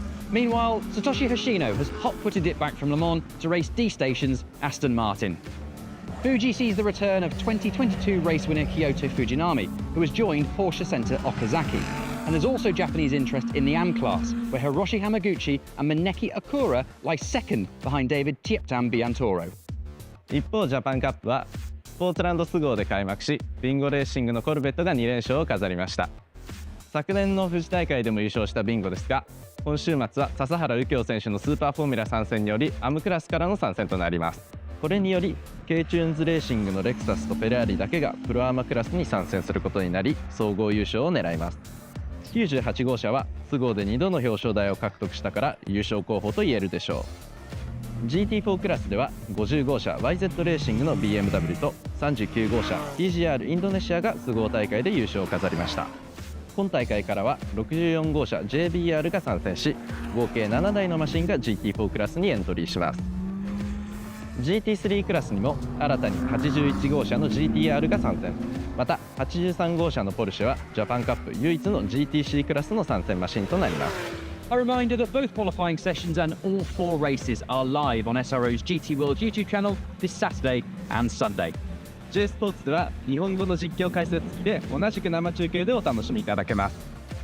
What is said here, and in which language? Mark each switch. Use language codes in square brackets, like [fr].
[en] Meanwhile, Satoshi Hoshino has hot-footed it back from Le Mans to race D-Station's Aston Martin. Fuji sees the return of 2022 race winner Kyoto Fujinami, who has joined Porsche Center Okazaki. And there's also Japanese interest in the AM class, where Hiroshi Hamaguchi and Maneki Akura lie 2nd behind David Tieptan Biantoro. [ja] 一方ジャパンカップはスポーツランドス号で開幕し、ビンゴレーシングのコルベットが2連勝を飾りました。昨年の富士大会でも優勝したビンゴですが、今週末は笹原右京選手のスーパーフォーミュラ参戦によりアムクラスからの参戦となります。これにより K チューンズレーシングのレクサスとフェラーリだけがプロアーマクラスに参戦することになり、総合優勝を狙います。 98号車はス号で2度の表彰台を獲得したから優勝候補と言えるでしょう。 GT4 クラスでは50号車 YZ レーシングの BMW と39号車 TGR インドネシアがス号大会で優勝を飾りました。今大会からは64号車 JBR が参戦し、合計7台のマシンが GT4 クラスにエントリーします。 GT3 クラスにも新たに81号車の GTR が参戦。また83号車のポルシェはジャパンカップ唯一の GTC クラスの参戦マシンとなります。 [en] A reminder that both qualifying sessions and all 4 races are live on SRO's GT World YouTube channel this Saturday and Sunday. [ja] J スポーツでは日本語の実況解説付きで同じく生中継でお楽しみいただけます。